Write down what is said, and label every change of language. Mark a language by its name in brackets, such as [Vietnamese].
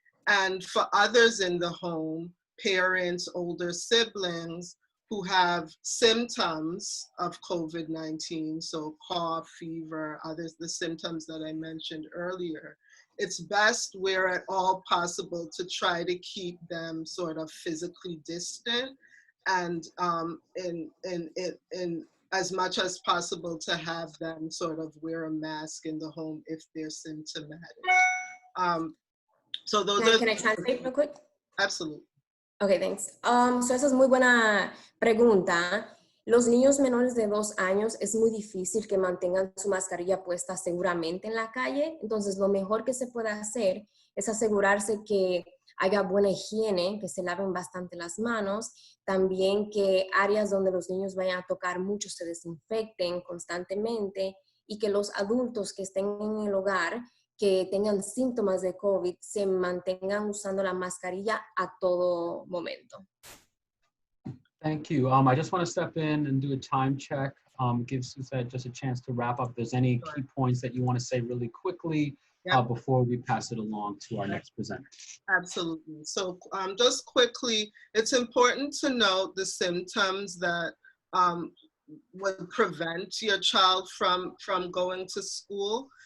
[English] And for others in the home, parents, older siblings, who have symptoms of COVID-19, so cough, fever, others, the symptoms that I mentioned earlier, it's best where at all possible to try to keep them sort of physically distant and in as much as possible to have them sort of wear a mask in the home if they're symptomatic. So those are. Can I translate real quick? Absolutely. Okay, thanks. [Spanish] So esa es muy buena pregunta. Los niños menores de 2 años es muy difícil que mantengan su mascarilla puesta seguramente en la calle. Entonces, lo mejor que se puede hacer es asegurarse que haya buena higiene, que se laven bastante las manos. También que áreas donde los niños vayan a tocar mucho se desinfecten constantemente y que los adultos que estén en el hogar que tengan síntomas de COVID se mantengan usando la mascarilla a todo momento. [English] Thank you. I just want to step in and do a time check. Give Suzette just a chance to wrap up. If there's any key points that you want to say really quickly before we pass it along to our next presenter. Absolutely. So just quickly, it's important to note the symptoms that would prevent your child from going to school.